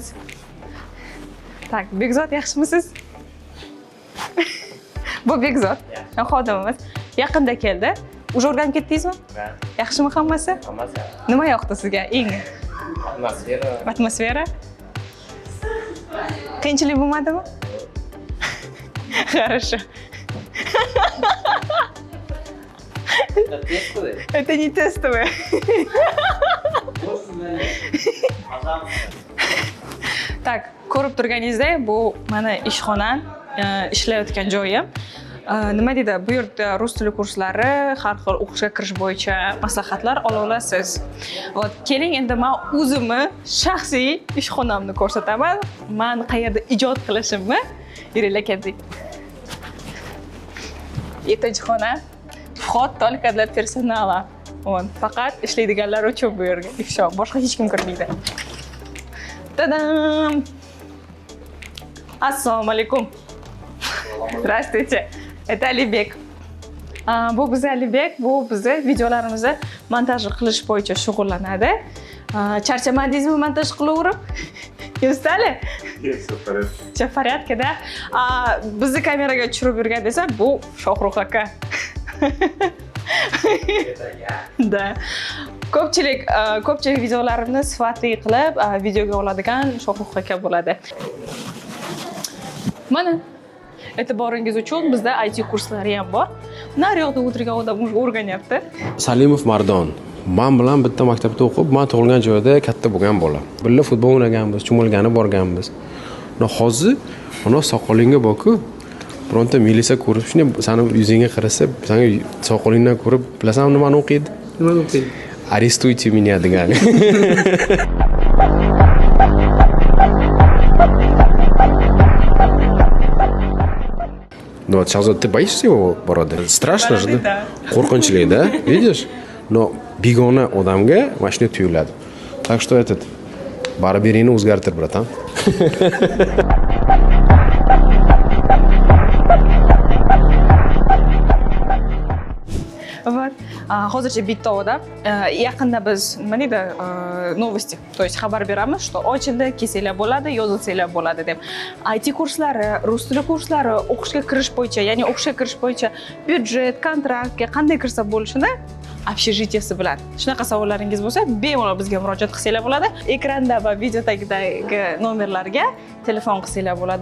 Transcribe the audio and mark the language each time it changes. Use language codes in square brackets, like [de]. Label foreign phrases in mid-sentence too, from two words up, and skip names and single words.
[uz] Tak, Bekzod, yaxshimisiz? Bu Bekzod, xodimimiz. Yaqinda keldi. Уже o'rganib ketdingizmi? Ha. Yaxshimi hammasi? Hammasi. Nima yoqdi sizga eng? Atmosfera. Atmosfera? Qiyinchilik bo'lmadimi? [ru] Хорошо. Это тестовое? Это не тестовое. Так, [uz] ko'rib turganingizdek, bu mana ishxona, ishlayotgan joyim. Nima deydi? Bu yerda rus tili kurslari, har xil o'qishga kirish bo'yicha maslahatlar ola olasiz. Вот, keling endi men o'zimni shaxsiy ishxonamni ko'rsataman. Men qayerda ijod qilishimni yuringlar ketdik. Yettinchi xona. [ru] Vход только для персонала. [uz] Он faqat ishlaydiganlar uchun bu yerga ifsho, boshqa hech kim kirmaydi. Tadam! Assalomu alaykum. Здравствуйте. Это Alibek. Bu biz Alibek, bu bizni videolarimizni montaj qilish bo'yicha shug'ullanadi. Charchamadingizmi montaj qilaverib? [ru] Ustali? Все в порядке, да? [uz] Bizni kameraga tushirib yurgan desa, bu Shohrux aka. [ru] Da. [uz] Ko'pchilik videolarimni sifatli qilib videoga oladigan Shohrux aka bo'ladi. Mana e'tiboringiz uchun bizda IT kurslari ham bor. Naryoqda o'tirgan odam o'rganyapti. Salimov Mardon. Men bilan bitta maktabda o'qib, men tug'ilgan joyda katta bo'lgan bola. Birga futbol o'ynaganmiz, cho'milgani borganmiz. Hozir mana soqolingga bor-ku. bironta milisa ko'rib, shunday seni yuzingga qarasa, sanga soqolingdan ko'rib, bilasanmi nimani o'qiydi? Nimani o'qiydi? [ru] Arestуйте меня degani. Ну вот, Shahzod, ты боишься его бороды? Страшно же, да? Qo'rqinchli, да? Видишь? [uz] Но begona odamga mana shunday tuyuladi. [ru] Так что [uz] barberingni o'zgartir, bratan. [ru] Вот. [uz] Hozircha bitta odam yaqinda biz nima deydi [ru] новости, то есть [uz] xabar beramiz, что ochildi, kelsanglar bo'ladi, yozilsanglar bo'ladi deb. IT kurslari, rus tili kurslari o'qishga kirish bo'yicha, ya'ni o'qishga kirish bo'yicha byudjet, kontraktga qanday kirsa bo'lishini общежитиесі bilan. Shunaqa savollaringiz bo'lsa, bemalol bizga murojaat qilsanglar bo'ladi. Ekranda va videodagi nomerlarga telefon qilsanglar bo'ladi.